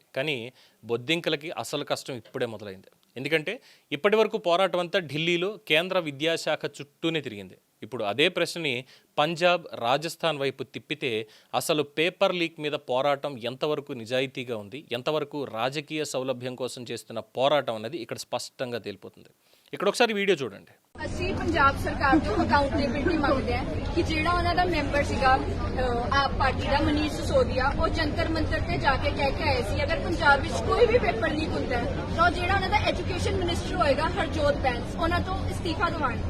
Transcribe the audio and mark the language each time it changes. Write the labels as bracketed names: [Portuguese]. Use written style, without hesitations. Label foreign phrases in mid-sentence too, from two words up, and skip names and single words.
[Telugu] కానీ బొద్దింకలకి అసలు కష్టం ఇప్పుడే మొదలైంది. ఎందుకంటే ఇప్పటి వరకు పోరాటం అంతా ఢిల్లీలో కేంద్ర విద్యాశాఖ చుట్టూనే తిరిగింది. ఇప్పుడు అదే ప్రశ్నని పంజాబ్, రాజస్థాన్ వైపు తిప్పితే అసలు పేపర్ లీక్ మీద పోరాటం ఎంతవరకు నిజాయితీగా ఉంది, ఎంతవరకు రాజకీయ సౌలభ్యం కోసం చేస్తున్న పోరాటం అనేది ఇక్కడ స్పష్టంగా తేలిపోతుంది. ఇక్కడ ఒకసారి వీడియో చూడండి. [Punjabi] ਅਸੀਂ ਪੰਜਾਬ ਸਰਕਾਰ ਤੋਂ ਅਕਾਊਂਟੇਬਿਲਟੀ ਮੰਗਦੇ ਹਾਂ ਕਿ ਜਿਹੜਾ ਉਹਨਾਂ ਦਾ ਮੈਂਬਰ ਸੀਗਾ ਆਪ ਪਾਰਟੀ ਦਾ ਮਨੀਸ਼ ਸਿਸੋਦੀਆ, ਉਹ ਜੰਤਰ ਮੰਤਰ ਤੇ ਜਾ ਕੇ ਕਹਿ ਕੇ ਆਏ ਸੀ ਅਗਰ ਪੰਜਾਬ ਵਿੱਚ ਕੋਈ ਵੀ ਪੇਪਰ ਲੀਕ ਹੁੰਦਾ ਹੈ ਤਾਂ ਜਿਹੜਾ ਉਹਨਾਂ ਦਾ ਐਜੂਕੇਸ਼ਨ ਮਿਨਿਸਟਰ ਹੋਏਗਾ ਹਰਜੋਤ ਬੈਂਸ, ਉਹਨਾਂ ਤੋਂ ਅਸਤੀਫਾ ਦਿਵਾਉਣਗੇ।